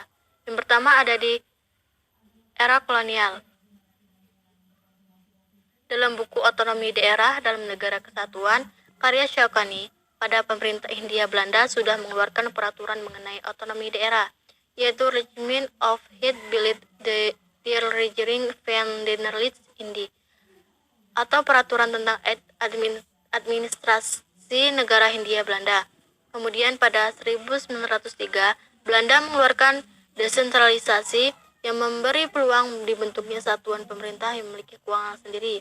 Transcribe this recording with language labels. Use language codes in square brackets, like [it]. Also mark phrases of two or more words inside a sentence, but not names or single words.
[id] Yang pertama ada di era kolonial. Dalam buku Otonomi Daerah dalam Negara Kesatuan, karya Shawkani, pada pemerintah Hindia Belanda sudah mengeluarkan peraturan mengenai otonomi daerah, yaitu Regiment of het Beleid de Regering van den Indi, atau peraturan tentang administrasi negara Hindia Belanda. Kemudian pada 1903, Belanda mengeluarkan desentralisasi yang memberi peluang dibentuknya satuan pemerintah yang memiliki keuangan sendiri.